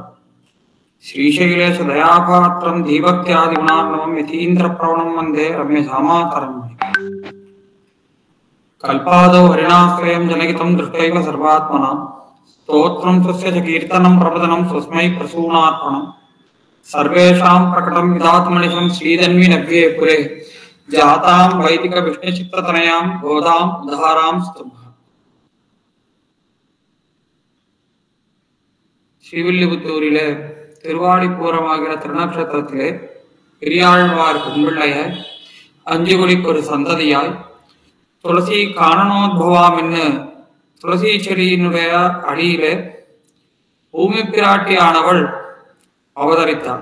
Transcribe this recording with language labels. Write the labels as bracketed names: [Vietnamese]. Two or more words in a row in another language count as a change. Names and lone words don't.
[Sanskrit] श्रीशैलेश दयापात्रं धीभक्त्यादिगुणार्णवम् यतीन्द्रप्रवणं वन्दे रम्यजामातरम्. कल्पादौ हरिणास्वयं जनहितं दृष्ट्वैव सर्वात्मनां स्तोत्रं स्वस्य च कीर्तनं प्रपदनं स्वस्मै प्रसूनार्पणम्. सर्वेषां प्रकटं विधातमनिशं श्रीधन्वी नव्ये पुरे जातां वैदिक विष्णुचित्रतनयां गोदां उदारां स्तुभः. [Tamil] ஸ்ரீவில்லிபுத்தூரிலே திருவாடிப்பூரமாகிற திருநக்ஷத்திரத்திலே பெரியாழ்வார் கும்பிள்ளையாய் அஞ்சுகுடிக்கு ஒரு சந்ததியாய் [Sanskrit] तुलसी काननोद्भवाम् [Tamil] என்று துளசி செடியினுடைய அடியிலே பூமி பிராட்டியானவள் அவதரித்தார்.